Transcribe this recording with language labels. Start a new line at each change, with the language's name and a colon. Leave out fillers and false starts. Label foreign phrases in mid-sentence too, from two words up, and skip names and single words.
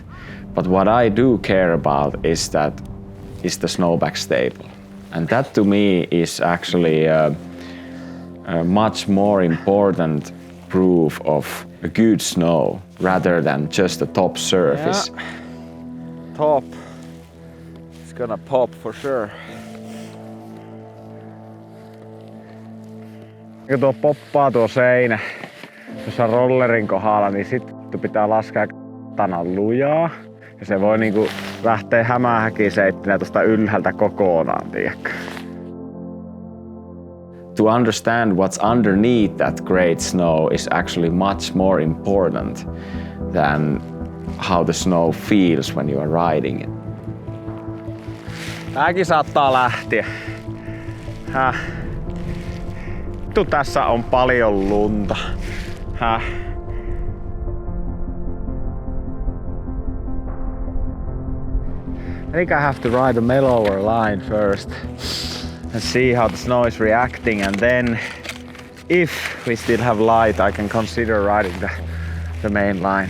English: But what I do care about is that is the snowback stable. And that to me is actually a much more important proof of a good snow rather than just the top surface. Yeah. Top. It's gonna pop for sure.
Finnish: Kun tuo poppaa tuo seinä tuossa rollerin kohdalla, niin sitten pitää laskea tanan lujaa. Ja se voi niinku lähteä hämähäkiseittinä tuosta ylhäältä kokonaan, tiedätkö?
English: To understand what's underneath that great snow is actually much more important than how the snow feels when you are riding it.
Finnish: Tääkin saattaa lähteä. Tässä on paljon lunta.
English: I think I have to ride a mellower line first and see how the snow is reacting, and then if we still have light I can consider riding the main line.